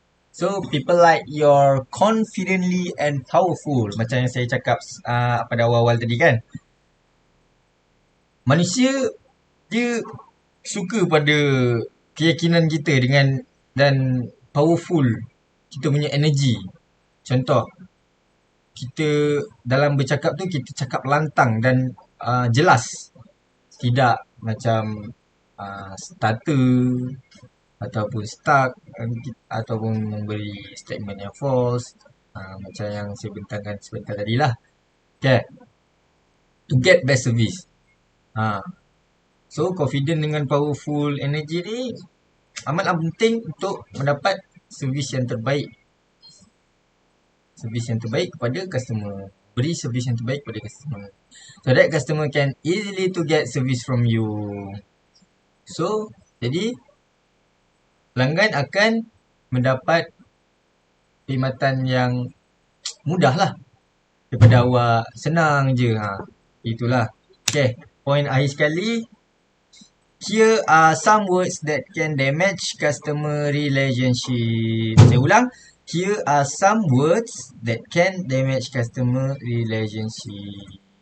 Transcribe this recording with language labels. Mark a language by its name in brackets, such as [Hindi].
[English] So, people like you're confidently and powerful. [Malay] Macam yang saya cakap pada awal-awal tadi kan. Manusia, dia suka pada keyakinan kita dan powerful kita punya energy. Contoh, kita dalam bercakap tu kita cakap lantang dan jelas. Tidak macam starter ataupun stuck ataupun memberi statement yang false, macam yang saya bentangkan sebentar tadi lah. Okay. [English] To get best service. [Malay] So confident dengan powerful energy ni amatlah penting untuk mendapat servis yang terbaik. Servis yang terbaik kepada customer. Beri servis yang terbaik kepada customer. [English] So that customer can easily to get service from you. [Malay] So, jadi pelanggan akan mendapat perkhidmatan yang mudah lah daripada awak. Senang je. Itulah. Okay. Point akhir sekali. [English] Here are some words that can damage customer relationship. [Malay] Saya ulang. [English] Here are some words that can damage customer relationship.